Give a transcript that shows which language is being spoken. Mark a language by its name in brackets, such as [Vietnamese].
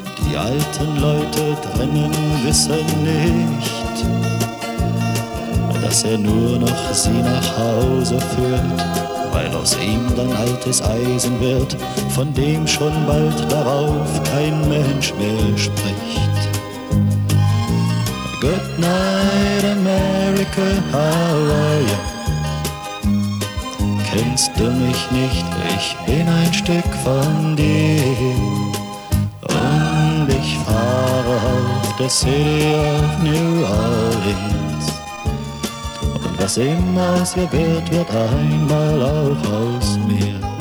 [German] Die alten Leute drinnen wissen nicht, dass er nur noch sie nach Hause führt, weil aus ihm dann altes Eisen wird, von dem schon bald darauf kein Mensch mehr spricht. [English] Good night, America, how are you? [German] Kennst du mich nicht, ich bin ein Stück von dir. Und ich fahre auf der City of New Orleans. Und was immer aus ihr wird, wird einmal auch aus mir.